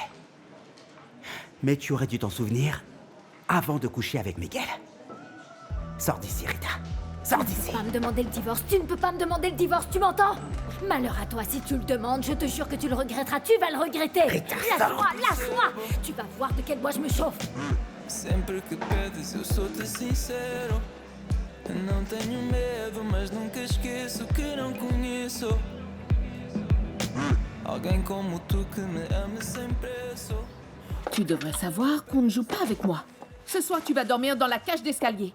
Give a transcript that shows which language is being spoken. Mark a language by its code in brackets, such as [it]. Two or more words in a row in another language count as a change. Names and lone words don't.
[fr] Mais tu aurais dû t'en souvenir avant de coucher avec Miguel. Sors d'ici, Rita. Sors Tu ne d'ici. peux pas me demander le divorce, tu ne peux pas me demander le divorce, tu m'entends? Malheur à toi si tu le demandes, je te jure que tu le regretteras, tu vas le regretter. Rita, Lâche-moi, lâche-moi. Tu vas voir de quel bois je me chauffe. [pt] Sempre que pedes eu sou-te sincero. Não tenho medo, mas nunca esqueço que não conheço alguém como tu que me ame sem preço. [fr] Tu devrais savoir qu'on ne joue pas avec moi. Ce soir, tu vas dormir dans la cage d'escalier.